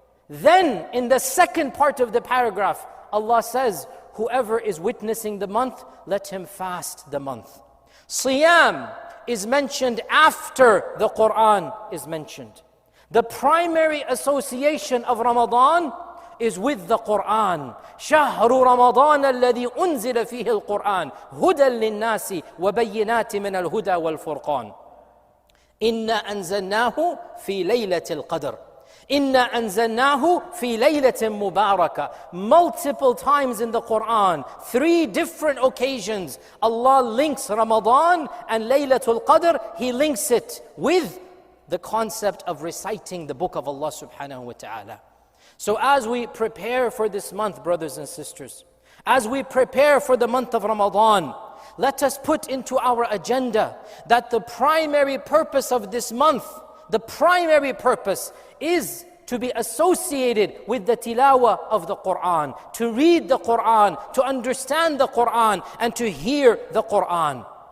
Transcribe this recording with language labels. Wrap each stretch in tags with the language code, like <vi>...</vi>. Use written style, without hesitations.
<en>Then, in the second part of the paragraph, Allah says, whoever is witnessing the month, let him fast the month. Siyam is mentioned after the Quran is mentioned. The primary association of Ramadan is with the Quran.</en> <ar>شهر رمضان الذي أنزل فيه القرآن هدى للناس وبينات من الهدى والفرقان إنا أنزلناه في ليلة القدر إنا أنزلناه في ليلة مباركة.</ar> <en>Multiple times in the Quran, 3 different occasions, Allah links Ramadan and Laylatul Qadr. He links it with the concept of reciting the book of Allah subhanahu wa ta'ala. So as we prepare for this month, brothers and sisters, as we prepare for the month of Ramadan, let us put into our agenda that the primary purpose of this month, the primary purpose is to be associated with the tilawah of the Quran, to read the Quran, to understand the Quran, and to hear the Quran.</en>